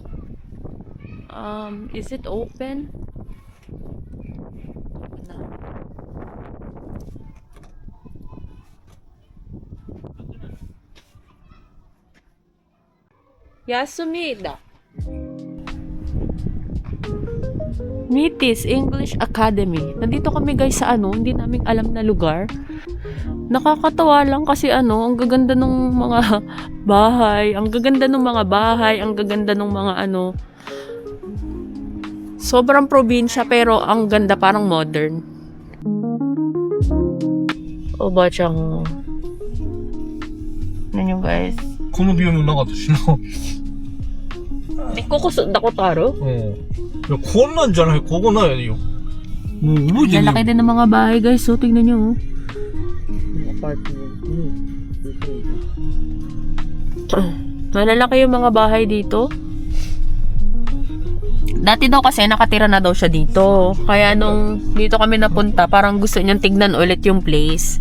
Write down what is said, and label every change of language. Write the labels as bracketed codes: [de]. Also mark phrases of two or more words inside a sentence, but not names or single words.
[en] Is it open? Yasumida. Mitis English Academy. [tl] Nandito kami, guys, sa hindi namin alam na lugar. Nakakatawa lang kasi ang gaganda ng mga bahay, ang gaganda ng mga bahay, ang gaganda ng mga sobrang probinsya pero ang ganda, parang modern. O ba siyang yun, guys. [ja] この病院なかったしな。 [tl] Kukusod ako, Taro. [ja] うん。いや、こんなんじゃない、ここないよ。もう覚えてねえよ。 [tl] Lalaki din ng mga bahay, guys. So, tingnan nyo. Malalaki yung mga bahay dito. Dati daw kasi nakatira na daw siya dito. Kaya nung dito kami napunta, parang gusto niyang tignan ulit yung place.